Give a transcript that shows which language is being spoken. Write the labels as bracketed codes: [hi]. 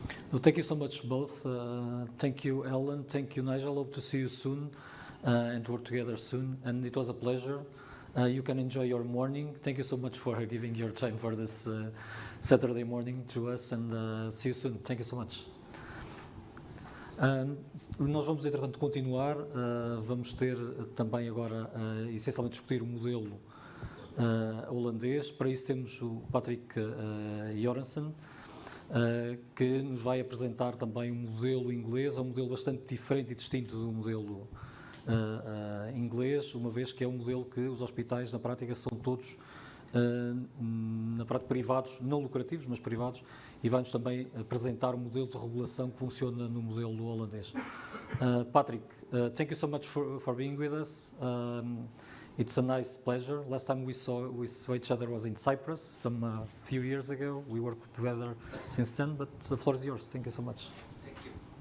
[en] Well, thank you so much both. Thank you, Helen. Thank you, Nigel. Hope to see you soon and work together soon. And it was a pleasure. You can enjoy your morning. Thank you so much for giving your time for this Saturday morning to us, and see you soon. Thank you so much. [pt] Nós vamos, entretanto, continuar. Vamos ter também agora, essencialmente, discutir o modelo holandês. Para isso temos o Patrick Jeurissen, que nos vai apresentar também um modelo inglês, um modelo bastante diferente e distinto do modelo inglês, uma vez que é um modelo que os hospitais, na prática, são todos na prática privados, não lucrativos, mas privados, e vai-nos também apresentar um modelo de regulação que funciona no modelo holandês. [en] Patrick, thank you so much for being with us. It's a nice pleasure. Last time we saw each other was in Cyprus some few years ago. We worked together since then, but the floor is yours. Thank you so much. Thank you.